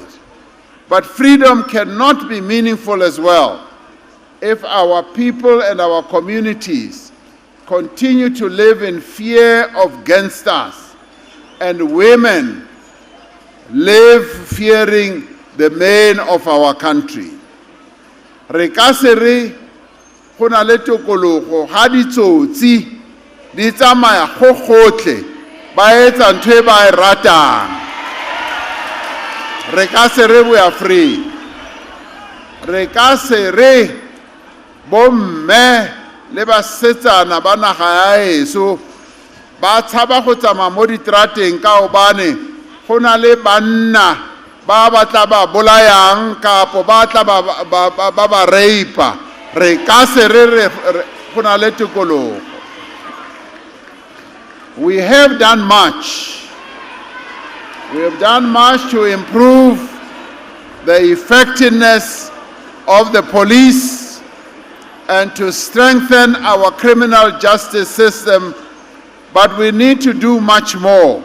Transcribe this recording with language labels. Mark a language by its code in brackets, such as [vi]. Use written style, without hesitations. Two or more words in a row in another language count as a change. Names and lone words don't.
[en] But freedom cannot be meaningful as well if our people and our communities continue to live in fear of gangsters and women live fearing the men of our country. [st] Re ka se re go na le tokologo ha ditsotsi di tsamaya go gotlhe ba etsa ntho e ba e ratang. Re ka se re [en] we are free. [st] Re ka se re bomme le basetsana ba naga ya eso ba tshaba go tsamaya mo ditrateng ka hobane go na le banna ba batla ba bolayang kapo ba tla ba reipa. Re ka se re go na le tokologo. [en] We have done much. We have done much to improve the effectiveness of the police and to strengthen our criminal justice system, but we need to do much more.